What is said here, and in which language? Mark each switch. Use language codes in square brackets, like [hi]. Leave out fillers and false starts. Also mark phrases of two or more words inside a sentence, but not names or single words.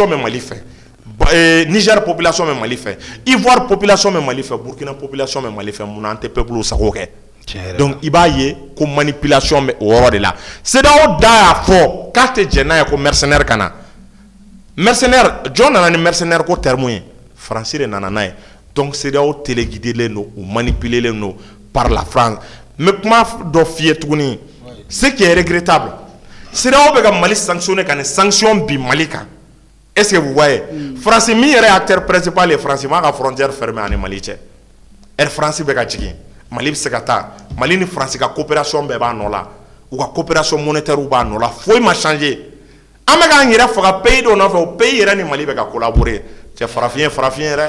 [bm] bɛ Mali fɛ Niger population bɛ Mali fɛ Ivoire population bɛ Mali fɛ Burkina population bɛ Mali fɛ munna an tɛ peuple sago kɛ donc i b'a ye ko manipulation bɛ o yɔrɔ de la CEDEAO da y'a fɔ k'a tɛ jɛn n'a ye ko mercenaire ka na mercenaire jɔn nana ni mercenaire ko terme ye Faransi de nana n'a ye donc CEDEAO téléguidé don ou manipulé don [fr] par la France [bm] mais kuma dɔ f'i ye tuguni [fr] ce qui est regrettable [bm] CEDEAO bɛ ka Mali sanctionner ka nin sanction bi Mali kan [fr] est-ce que vous voyez France [bm] min yɛrɛ [fr] acteur principal [bm] ye France m'a ka [fr] frontière fermée [bm] ani Mali cɛ Air France bɛ ka jigin Mali bɛ se ka taa Mali ni France ka coopération bɛɛ b'a nɔ la u ka [fr] coopération monétaire [bm] b'a nɔ la foyi ma changer an bɛ k'an yɛrɛ faga pays dɔ nɔfɛ o pays yɛrɛ ni Mali bɛ ka collaborer cɛ farafin yɛrɛ.